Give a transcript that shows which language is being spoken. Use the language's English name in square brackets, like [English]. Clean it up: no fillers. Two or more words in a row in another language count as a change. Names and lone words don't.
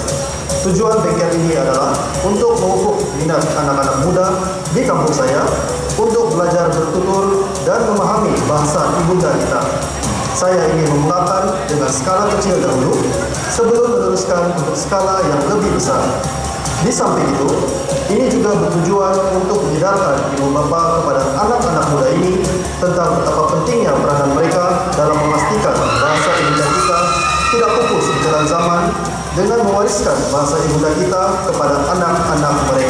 [Malay] Tujuan bengkel ini adalah untuk memupuk minat anak-anak muda di kampung saya untuk belajar bertutur dan memahami bahasa ibunda kita. Saya ingin memulakan dengan skala kecil dahulu sebelum meneruskan untuk skala yang lebih besar. Di samping itu, ini juga bertujuan untuk menyadarkan ibu bapa kepada anak-anak muda ini tentang betapa pentingnya peranan mereka dalam memastikan bahasa ibunda kita tidak pupus di jalan zaman dengan mewariskan bahasa ibunda kita kepada anak-anak mereka.